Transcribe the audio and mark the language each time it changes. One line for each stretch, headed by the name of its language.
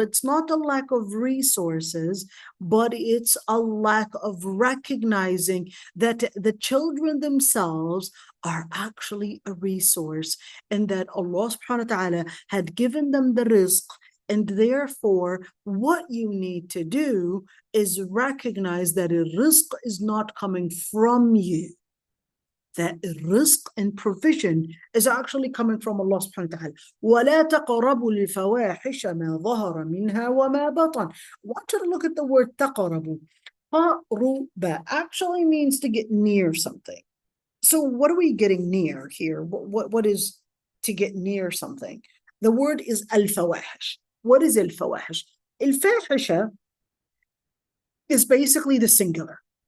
English: It's not a lack of resources, but it's a lack of recognizing that the children themselves are actually a resource, and that Allah subhanahu wa ta'ala had given them the rizq. And therefore, what you need to do is recognize that a rizq is not coming from you. That rizq and provision is actually coming from Allah subhanahu wa ta'ala.
Arabic: وَلَا تَقْرَبُوا الْفَوَاحِشَ مَا ظَهَرَ مِنْهَا وَمَا بَطَنَ.
English: I want you to look at the word
Arabic: تَقْرَبُوا.
English: قَرُبَ actually means to get near something. So what are we getting near here? What is to get near something? The word is al-fawahish. What is al-fawahish? Al-fahisha is basically the singular.